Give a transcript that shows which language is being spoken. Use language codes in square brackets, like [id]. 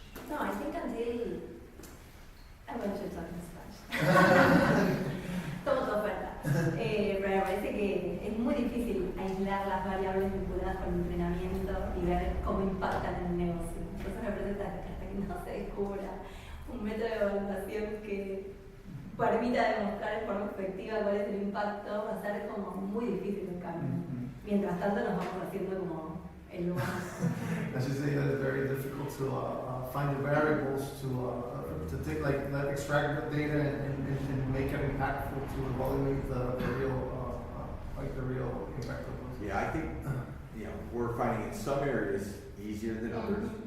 [en] No, I think until I want to talk in Spanish. [es] Tomo tu oferta. Pero me parece que es muy difícil aislar las variables vinculadas con el entrenamiento y ver cómo impactan en el negocio. Entonces me parece que hasta que no se descubra un método de evaluación que permita demostrar de forma efectiva cuál es el impacto, va a ser como muy difícil el cambio. Mientras tanto nos vamos haciendo como el lugar. [en] As you say, that it's very difficult to find the variables to take, like extract the data and make it impactful to evaluate the real impact of those. Yeah, I think we're finding in some areas easier than others.